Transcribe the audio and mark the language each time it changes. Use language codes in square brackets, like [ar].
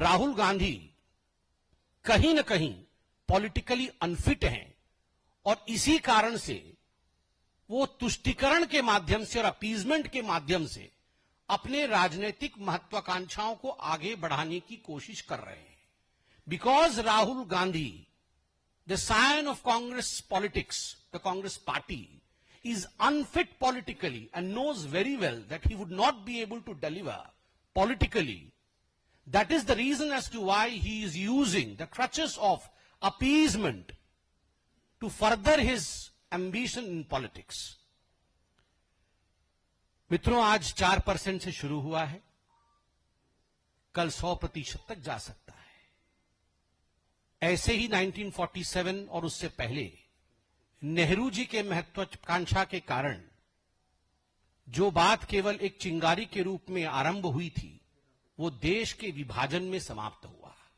[hi] राहुल गांधी कहीं न कहीं [en] politically unfit [hi] हैं और इसी कारण से वो तुष्टीकरण के माध्यम से और अपीजमेंट के माध्यम से अपने राजनीतिक महत्वाकांक्षाओं को आगे बढ़ाने की कोशिश कर रहे हैं। [en] Because Rahul Gandhi, the scion of Congress politics, the Congress party is unfit politically and knows very well that he would not be able to deliver politically. That is the reason as to why he is using the crutches of appeasement to further his ambition in politics. [hi] मित्रों, आज 4% से शुरू हुआ है, कल 100% तक जा सकता है। ऐसे ही 1947 और उससे पहले नेहरू जी के महत्वाकांक्षा के कारण जो बात केवल एक चिंगारी के रूप में आरंभ हुई थी, वो देश के विभाजन में समाप्त हुआ।